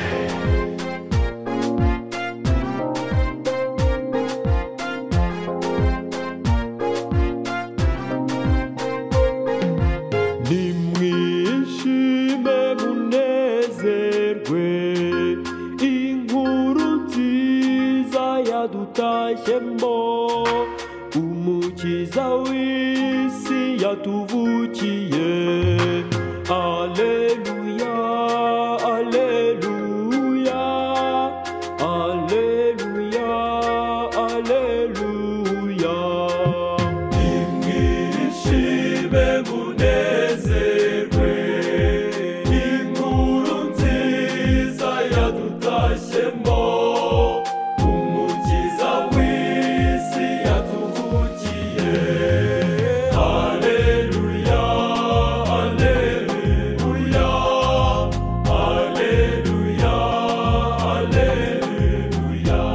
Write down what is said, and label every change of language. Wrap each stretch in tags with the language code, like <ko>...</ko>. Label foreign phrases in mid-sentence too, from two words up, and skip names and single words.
<rw>Nimwishime munezerwe, inkuru nziza yadutashemo, umukiza w'isi yatuvukiye.</rw> <la>Alleluia, alleluia, alleluia, alleluia.</la> <rw>Nimwishime munezerwe, inkuru nziza yadutashemo, umukiza w'isi yatuvukiye.</rw> <la>Alleluia, alleluia, alleluia, alleluia.</la>